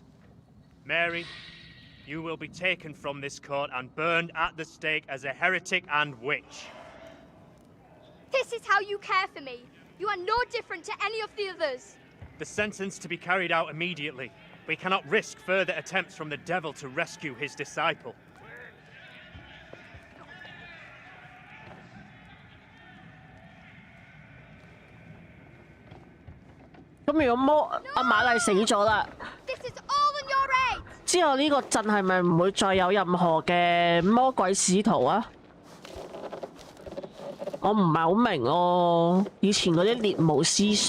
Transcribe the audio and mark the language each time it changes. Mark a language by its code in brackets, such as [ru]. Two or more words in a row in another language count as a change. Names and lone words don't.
[en] Mary, you will be taken from this court and burned at the stake as a heretic and witch. This is how you care for me. You are no different to any of the others. The sentence to be carried out immediately. We cannot risk further attempts from the devil to rescue his disciple. [yue] 咁如果阿瑪麗死咗啦， [en] This is all on your head. [yue] 之後呢個鎮係咪唔會再有任何嘅魔鬼使徒啊？我唔係好明咯，以前嗰啲獵巫思想。